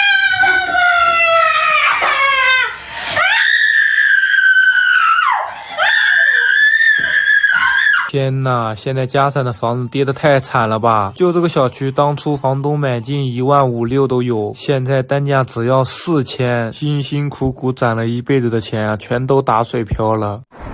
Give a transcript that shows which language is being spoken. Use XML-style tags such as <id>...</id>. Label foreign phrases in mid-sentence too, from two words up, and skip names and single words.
<zh>天吶，現在嘉山的房子跌得太慘了吧！就這個小區，當初房東買進1.5、6萬都有，現在單價只要4000，辛辛苦苦攢了一輩子的錢啊，全都打水漂了。</zh>